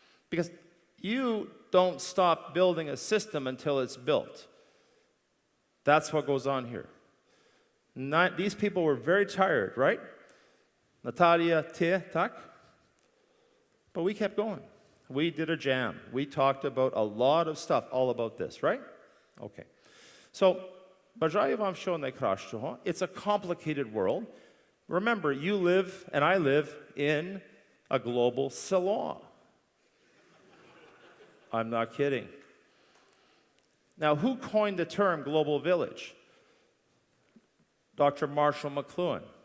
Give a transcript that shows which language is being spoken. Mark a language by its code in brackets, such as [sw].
[en] Because you don't stop building a system until it's built. That's what goes on here. These people were very tired, right? Natalia, tak? But we kept going. We did a jam. We talked about a lot of stuff, all about this, right? Okay. So, [uk] бажаю вам всього найкращого. [en] It's a complicated world. Remember, you live and I live in a global [uk] село. [en] I'm not kidding. Now, who coined the term global village? Dr. Marshall McLuhan.